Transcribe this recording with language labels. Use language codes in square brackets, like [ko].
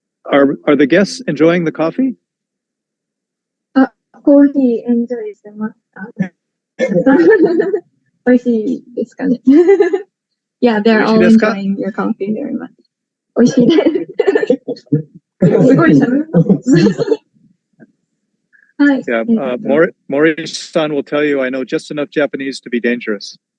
[en] Are the guests enjoying the coffee? [ja] コーヒーエンジョイしてますか？美味しいですかね。 [en] Yeah, they're all enjoying your coffee very much. [ja] 美味しいです。すごい喋る。はい。 [en] Yeah, Mori-san will tell you I know just enough Japanese to be dangerous.